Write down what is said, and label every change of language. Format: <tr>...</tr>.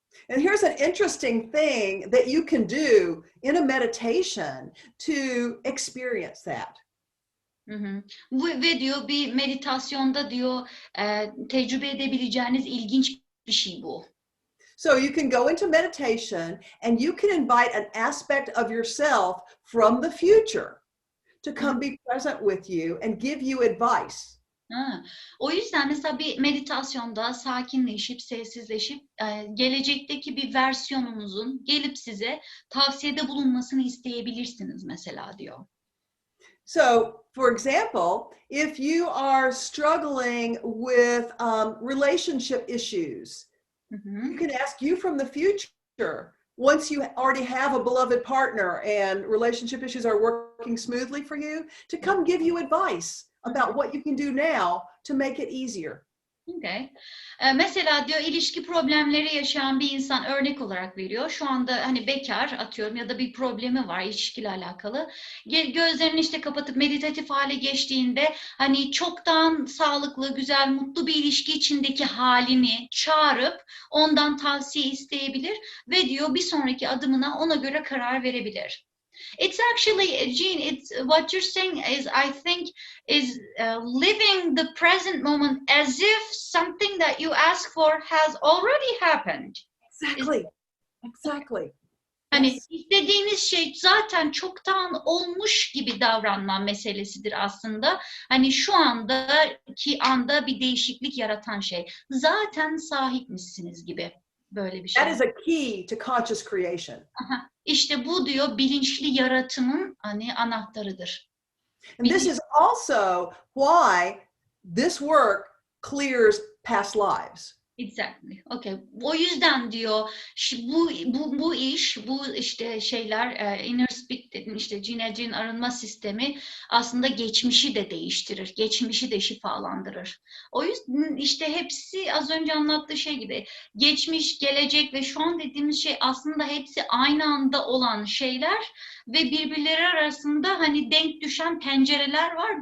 <en>And here's an interesting thing that you can do in a meditation to experience that.</en> <tr>Ve diyor bir meditasyonda diyor tecrübe edebileceğiniz ilginç bir şey bu.</tr> <en>So you can go into meditation and you can invite an aspect of yourself from the future to come be present with you and give you advice.</en> <tr>O yüzden mesela bir meditasyonda sakinleşip, sessizleşip gelecekteki bir versiyonunuzun gelip size tavsiyede bulunmasını isteyebilirsiniz mesela diyor.</tr> <en>So, for example, if you are struggling with relationship issues, you can ask you from the future, once you already have a beloved partner and relationship issues are working smoothly for you, to come give you advice about what you can do now to make it easier. Okay.</en> <tr>Mesela diyor ilişki problemleri yaşayan bir insan örnek olarak veriyor. Şu anda hani bekar atıyorum ya da bir problemi var ilişkiyle alakalı. Gözlerini işte kapatıp meditatif hale geçtiğinde hani çoktan sağlıklı, güzel, mutlu bir ilişki içindeki halini çağırıp ondan tavsiye isteyebilir ve diyor bir sonraki adımına ona göre karar verebilir.</tr> <en>It's actually, Jean, it's what you're saying is, I think, is living the present moment as if something that you ask for has already happened. Exactly.</en> <tr>Hani istediğiniz şey zaten çoktan olmuş gibi davranma meselesidir aslında. Hani şu andaki anda bir değişiklik yaratan şey. Zaten sahipmişsiniz gibi böyle bir şey.</tr> <en>That is a key to conscious creation.</en> <tr>İşte bu diyor bilinçli yaratımın hani anahtarıdır.</tr> <en>And this is also why this work clears past lives. Exactly. Okay.</en> <tr>O yüzden diyor bu iş, bu işte şeyler inner speak dedin, işte Jean Adrienne arınma sistemi aslında geçmişi de değiştirir. Geçmişi de şifalandırır. O yüzden işte hepsi az önce anlattığı şey gibi geçmiş, gelecek ve şu an dediğimiz şey aslında hepsi aynı anda olan şeyler ve birbirleri arasında hani denk düşen pencereler var.</tr>